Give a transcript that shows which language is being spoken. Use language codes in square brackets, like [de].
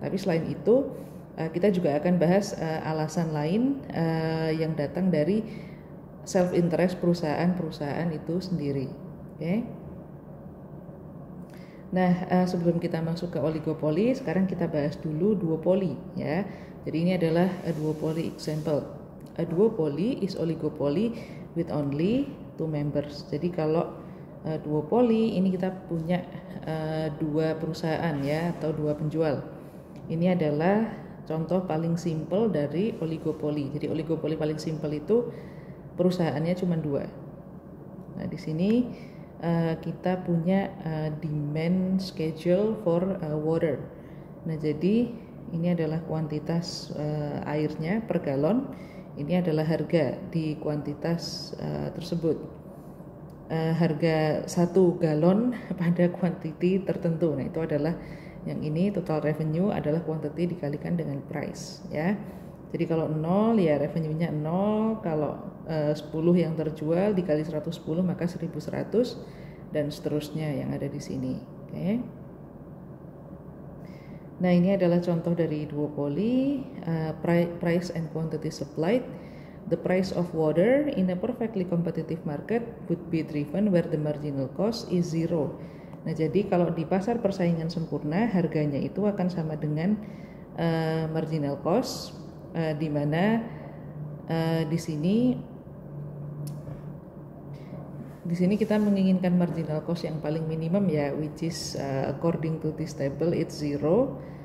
[id] Tapi selain itu, kita juga akan bahas alasan lain yang datang dari self-interest perusahaan-perusahaan itu sendiri. Oke. Nah, sebelum kita masuk ke oligopoli, sekarang kita bahas dulu duopoli ya. Jadi ini adalah [en] a duopoly example. A duopoly is oligopoly with only two members. [id] Jadi kalau duopoly ini kita punya dua perusahaan ya atau dua penjual. Ini adalah contoh paling simple dari oligopoli. Jadi oligopoli paling simple itu perusahaannya cuma dua. Nah, di sini kita punya [en] demand schedule for water. [id] Nah, jadi ini adalah kuantitas airnya per galon. Ini adalah harga di kuantitas tersebut. Harga 1 galon pada quantity tertentu. Nah, itu adalah yang ini total revenue adalah quantity dikalikan dengan price ya. Jadi kalau 0 ya revenue-nya 0, kalau 10 yang terjual dikali 110 maka 1100 dan seterusnya yang ada di sini. Oke. Nah, ini adalah contoh dari duopoly, [en] price and quantity supplied. The price of water in a perfectly competitive market would be driven where the marginal cost is zero. [id] Nah, jadi kalau di pasar persaingan sempurna harganya itu akan sama dengan marginal cost, di mana di sini kita menginginkan marginal cost yang paling minimum ya, [en] which is according to this table it's zero.